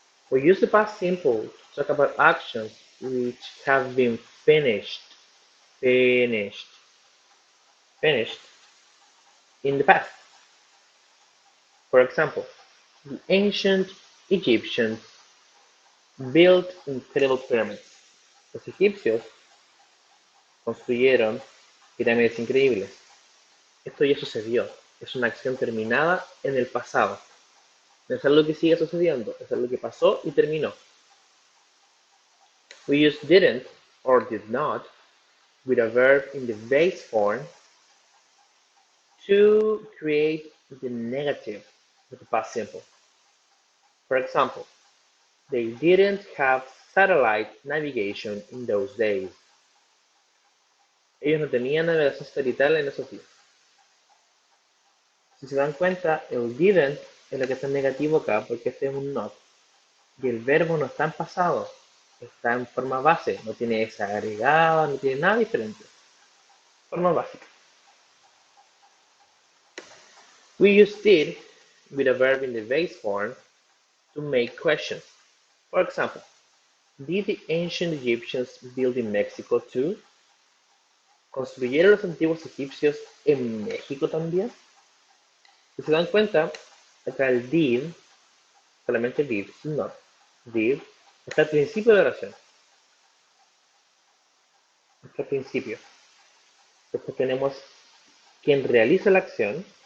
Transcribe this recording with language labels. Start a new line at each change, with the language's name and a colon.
English: We use the past simple to talk about actions which have been finished, finished in the past. For example, the ancient Egyptians built incredible pyramids.
Spanish: Los egipcios construyeron pirámides increíbles. Esto ya sucedió. Es una acción terminada en el pasado. No es algo que sigue sucediendo. Es algo que pasó y terminó.
English: We use didn't or did not with a verb in the base form to create the negative of the past simple. For example, they didn't have satellite navigation in those days.
Spanish: Ellos no tenían navegación satelital en esos días. Si se dan cuenta, el didn't es lo que está en negativo acá, porque este es un not. Y el verbo no está en pasado, está en forma base, no tiene esa agregada, no tiene nada diferente. Forma básica.
English: We use did with a verb in the base form to make questions. For example, did the ancient Egyptians build in Mexico too?
Spanish: ¿Construyeron los antiguos egipcios en México también? Si se dan cuenta, acá el did, solamente did, sin not, did, está al principio de la oración. Está al principio. Después tenemos quien realiza la acción.